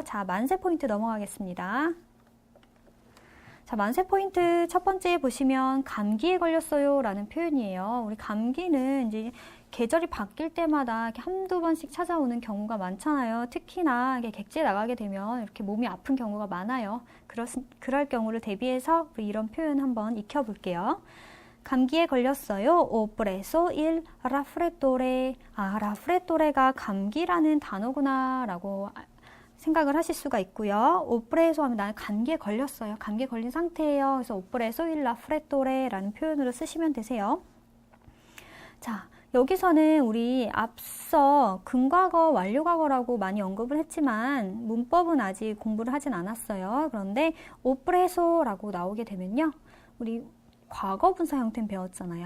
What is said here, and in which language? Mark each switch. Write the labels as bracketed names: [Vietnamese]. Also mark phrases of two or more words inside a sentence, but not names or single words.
[Korean] 자, 만세 포인트 넘어가겠습니다. 자, 만세 포인트 첫 번째 보시면 감기에 걸렸어요 라는 표현이에요. 우리 감기는 이제 계절이 바뀔 때마다 이렇게 한두 번씩 찾아오는 경우가 많잖아요. 특히나 객지에 나가게 되면 이렇게 몸이 아픈 경우가 많아요. 그럴 경우를 대비해서 우리 이런 표현 한번 익혀볼게요. 감기에 걸렸어요. [Italian] Ho preso il raffreddore. [Korean] 아, raffreddore가 감기라는 단어구나 라고 생각을 하실 수가 있고요. [Italian] Ho preso [Korean] 하면 나는 감기에 걸렸어요. 감기에 걸린 상태예요. 그래서 [Italian] Ho preso il raffreddore [Korean] 라는 표현으로 쓰시면 되세요. 자, 여기서는 우리 앞서 근과거, 완료과거라고 많이 언급을 했지만 문법은 아직 공부를 하진 않았어요. 그런데 [Italian] Ho preso [Korean] 라고 나오게 되면요. 우리 과거분사 형태는 배웠잖아요.